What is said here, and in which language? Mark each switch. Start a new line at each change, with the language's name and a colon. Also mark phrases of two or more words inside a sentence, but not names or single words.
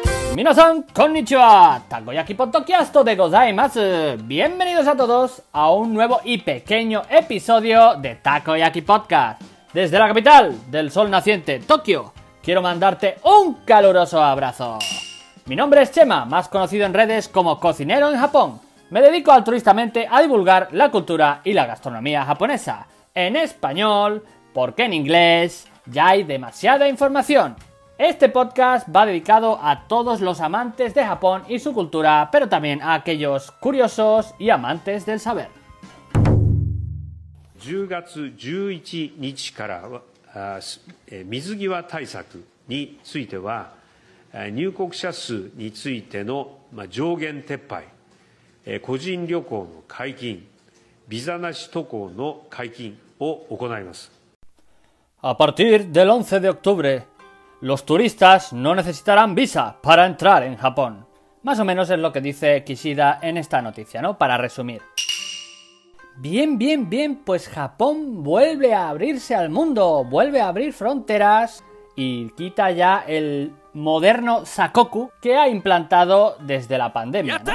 Japanese: Minasan konnichiwa, Takoyaki Podcast de gozaimasu.
Spanish: Bienvenidos a todos a un nuevo y pequeño episodio de Takoyaki Podcast. Desde la capital del sol naciente, Tokio, quiero mandarte un caluroso abrazo. Mi nombre es Chema, más conocido en redes como cocinero en Japón. Me dedico altruistamente a divulgar la cultura y la gastronomía japonesa en español, porque en inglés ya hay demasiada información. Este podcast va dedicado a todos los amantes de Japón y su cultura, pero también a aquellos curiosos y amantes del saber.
Japanese: 10 月11日から水際対策については入国者数についての上限撤廃、個人旅行の解禁、ビザなし渡航の解禁を行います。
Spanish: A partir del 11 de octubre, los turistas no necesitarán visa para entrar en Japón. Más o menos es lo que dice Kishida en esta noticia, ¿no? Para resumir. Bien, pues Japón vuelve a abrirse al mundo, vuelve a abrir fronteras y quita ya el moderno sakoku que ha implantado desde la pandemia, ¿no?